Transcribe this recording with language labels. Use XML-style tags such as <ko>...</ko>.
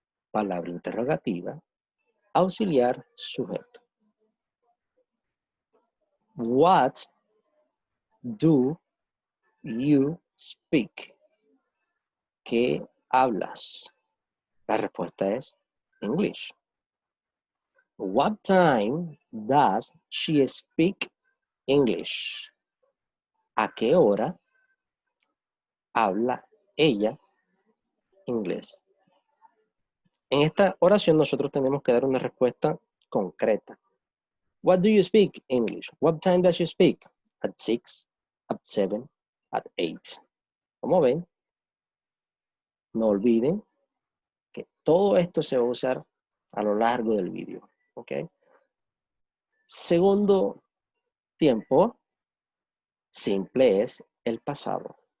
<es>Palabra interrogativa, auxiliar, sujeto.</es> <en>What do you speak?</en> <es>¿Qué hablas? La respuesta es English.</es> <en>What time does she speak English?</en> <es>¿A qué hora habla ella inglés? En esta oración nosotros tenemos que dar una respuesta concreta.</es> <en>What do you speak English? What time does she speak? At 6, at 7, at 8.</en> <es>Como ven, no olviden que todo esto se va a usar a lo largo del vídeo. ¿Ok? Segundo tiempo simple es el pasado.</es>